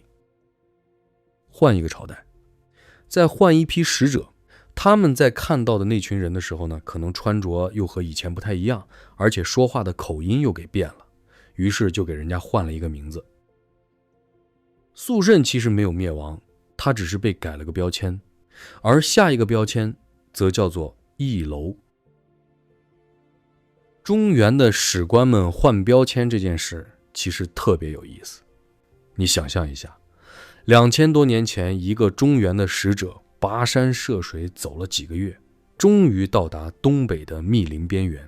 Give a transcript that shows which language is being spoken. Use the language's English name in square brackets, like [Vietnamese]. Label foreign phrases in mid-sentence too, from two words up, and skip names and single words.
[Chinese] 換一個朝代，再換一批使者，他們在看到的那群人的時候呢，可能穿着又和以前不太一樣，而且说話的口音又給變了，於是就給人家換了一個名字。肃慎其實沒有滅亡，他只是被改了個標籤，而下一個標籤則叫做義樓。中原的史官們換標籤這件事其實特別有意思。你想象一下，2000多年前，一個中原的使者跋山涉水走了幾個月，終於到達東北的密林邊緣。